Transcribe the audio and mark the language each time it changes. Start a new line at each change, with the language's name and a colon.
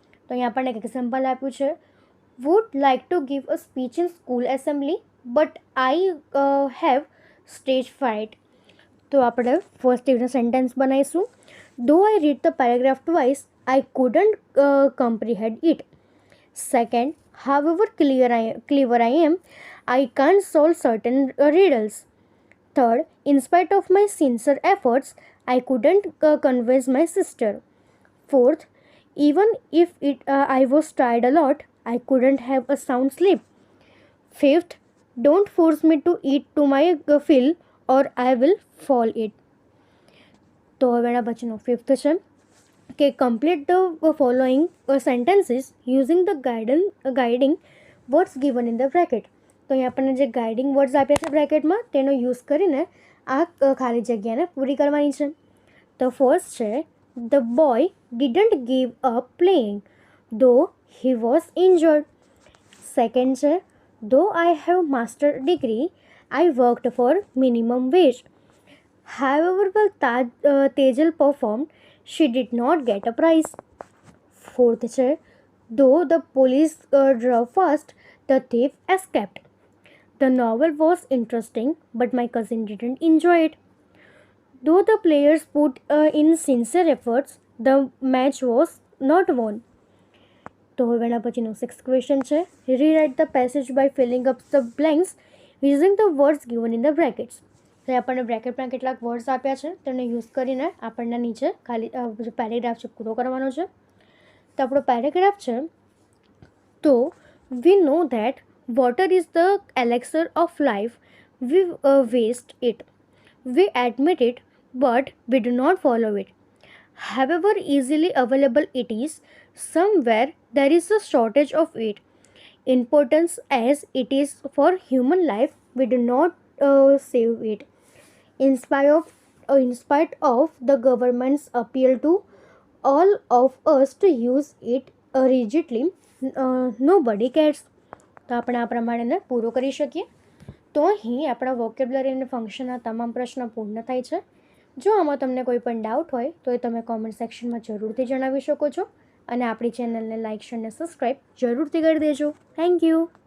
Gujarati: તો અહીં આપણને એક એક્ઝામ્પલ આપ્યું છે
English: Would like to give a speech in school assembly but I have stage fright.
Gujarati: તો આપણે ફર્સ્ટ એવી સેન્ટેન્સ બનાવીશું
English: Though I read the paragraph twice I couldn't comprehend it. Second however clever I am, I can't solve certain riddles. Third, in spite of my sincere efforts, I couldn't convince my sister. Fourth, even if I was tired a lot, I couldn't have a sound sleep. Fifth, don't force me to eat to my fill or I will fall it.
Gujarati: તો હવે એના પછીનો fifth છે કે
English: Complete the following sentences using the guiding words given in the bracket.
Gujarati: તો અહીં આપણને જે ગાઇડિંગ વર્ડ્સ આપ્યા છે બ્રેકેટમાં તેનો યુઝ કરીને આ ખાલી જગ્યાને પૂરી કરવાની છે. તો ફર્સ્ટ છે
English: The boy didn't give up playing though he was injured.
Gujarati: સેકન્ડ છે
English: Though I have master degree I worked for minimum wage. However, while Tejal performed, she did not get a prize. Fourth છે though the police drove fast, the thief escaped. The novel was interesting, but my cousin didn't enjoy it. Though the players put in sincere efforts, the match was not won.
Gujarati: તો હવે એના પછીનો sixth question છે
English: Rewrite the passage by filling up the blanks using the words given in the brackets.
Gujarati: તો આપણને બ્રેકેટમાં કેટલાક words આપ્યા છે તેને યુઝ કરીને આપણને નીચે ખાલી જે પેરેગ્રાફ છે પૂરો કરવાનો છે. તો આપણો પેરેગ્રાફ છે તો
English: We know that water is the elixir of life we waste it we admit it but we do not follow it. However easily available it is, somewhere there is a shortage of it. Importance as it is for human life, we do not save it. In spite of the government's appeal to all of us to use it rigidly, nobody cares.
Gujarati: તો આપણે આ પ્રમાણે પૂરો કરી શકીએ. તો અહીં આપણા વોકેબ્યુલરી અને ફંક્શનના તમામ પ્રશ્નો પૂર્ણ થાય છે. જો આમાં તમને કોઈ પણ ડાઉટ હોય તો એ તમે કોમેન્ટ સેક્શનમાં જરૂરથી જણાવી શકો છો અને આપણી ચેનલને લાઇક શેર અને સબસ્ક્રાઈબ જરૂરથી કરી દેજો. Thank you.